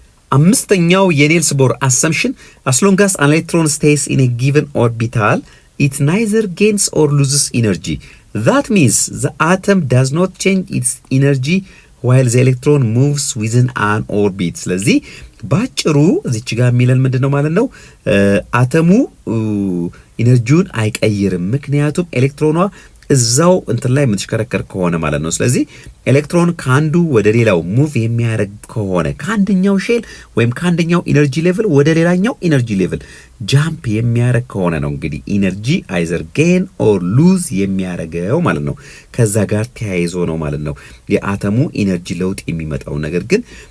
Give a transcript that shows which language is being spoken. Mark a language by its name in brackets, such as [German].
[Amharic] አምስተኛው [English] የኒልስ ቦር assumption as long as an electron stays in a given orbital it neither gains or loses energy. That means the atom does not change its energy while the electron moves within an orbit. [Amharic] ስለዚህ ባጭሩ እዚች ጋር የሚለን ምንድነው ማለት ነው? አተሙ ኢነርጂውን አይቀይርም፣ ምክንያቱም ኤሌክትሮኗ እዛው እንትን ላይ የምትሽከረከር ከሆነ ማለት ነው። ስለዚህ ኤሌክትሮን ካንዱ ወደ ሌላው ሙቭ የሚያደርግ ከሆነ ካንደኛው ሼል ወይም ካንደኛው ኢነርጂ ሌቭል ወደ ሌላኛው ኢነርጂ ሌቭል ጃምፕ የሚያደርግ ከሆነ ነው እንግዲህ ኢነርጂ አይዘር ጌን ኦር ሉዝ የሚያደርገው ማለት ነው። ከዛ ጋር ተያይዞ ነው ማለት ነው የአተሙ ኢነርጂ ለውጥ የሚመጣው። ነገር ግን